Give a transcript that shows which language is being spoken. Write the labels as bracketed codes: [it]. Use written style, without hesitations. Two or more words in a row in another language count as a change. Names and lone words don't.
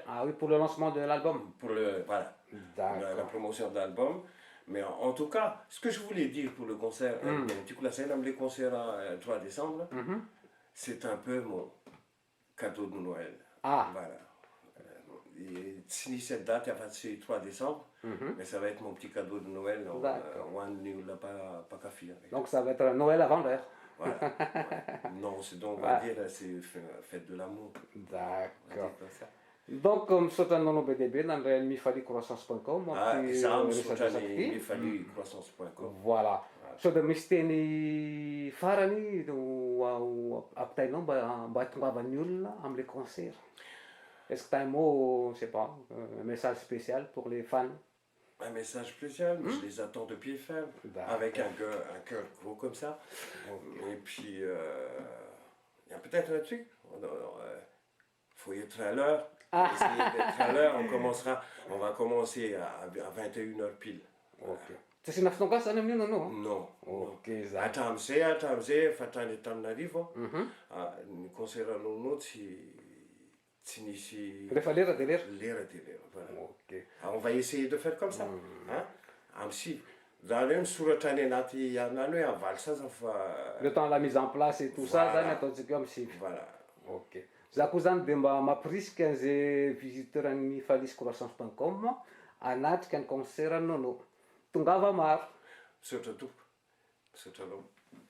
[fr] Ah oui, pour le lancement de l'album. Pour la promotion de l'album. Mais en tout cas, ce que je voulais dire pour le concert, du coup, les concerts à 3 décembre, c'est un peu mon cadeau de Noël. Ah. Voilà. [mg] tsy nisy [fr] cette date afa-tsy 3 décembre, mais ça va être mon petit cadeau de Noël [mg] ho an'ny olona mpakafy. [fr] Donc ça va être Noël avant l'heure. Voilà. Ouais. Non, c'est donc on va dire c'est fête de l'amour. D'accord. [mg] Donc misaotra nono be deaibe nandray mifalia croissance.com Za misaotra ny mifalia croissance.com. Voilà. Sao dia misy teny farany no ampitainao mba hatongavan'ny olona am'le concert. [fr] Est-ce que tu as un mot, je sais pas, un message spécial pour les fans? Un message spécial, mais je les attends de pied ferme, avec un cœur gros comme ça. Et puis, il y a peut-être un truc, faut être à l'heure. Essayer d'être à l'heure, on va commencer à 21h pile. Ok. [mg] Tsy asina fitongasana zany amin'io nanao? [fr] Non. [mg] Ok, za. Hatramin'izay efa tany Antananarivo, ny concert anao tsy nisy... Rehefa lera dia lera? Lera dia lera, [fr] voilà. Ok. On va essayer de faire comme ça. [mg] Amin'ny sivy. Zany hoe misoratra any anaty aminany hoe amin'ny valisaza fa... [fr] Le temps la mise en place et tout ça [mg] zany ataontsika eo amin'ny sivy. [fr] Voilà. Ok. [mg] Za koa zany dia mba mampirisika an'izay visiteur ny mifalia croissance.com hanatrika ny concert anao. Tongava maro. Misaotra tompo. Misaotra anao.